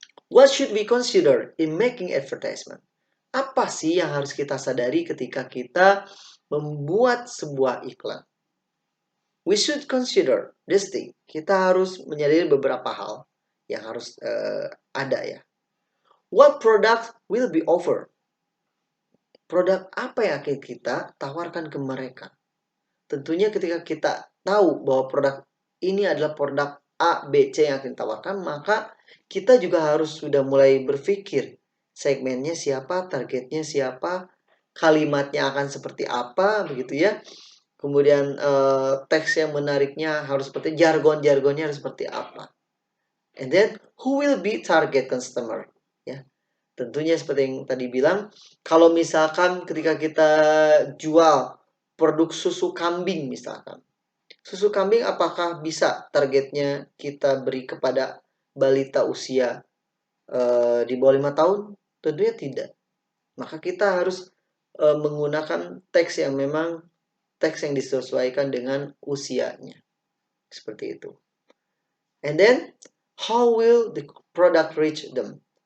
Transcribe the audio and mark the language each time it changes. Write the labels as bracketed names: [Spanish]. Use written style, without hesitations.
[English] What should we consider in making advertisement? [Indonesian] Apa sih yang harus kita sadari ketika kita membuat sebuah iklan? [English] We should consider this thing. [Indonesian] Kita harus menyadari beberapa hal yang harus ada ya. [English] What product will be offered? [Indonesian] Produk apa yang akan kita tawarkan ke mereka? Tentunya ketika kita tahu bahwa produk ini adalah produk A, B, C yang akan ditawarkan, maka kita juga harus sudah mulai berpikir segmennya siapa, targetnya siapa, kalimatnya akan seperti apa, begitu ya. Kemudian teks yang menariknya harus seperti jargon-jargonnya harus seperti apa. [English] And then who will be target customer? [Indonesian] Ya. Tentunya seperti yang tadi bilang, kalau misalkan ketika kita jual produk susu kambing misalkan. Susu kambing apakah bisa targetnya kita beri kepada balita usia di bawah 5 tahun? Tentunya tidak. Maka kita harus menggunakan teks yang memang teks yang disesuaikan dengan usianya. Seperti itu. [English] And then, how will the product reach them?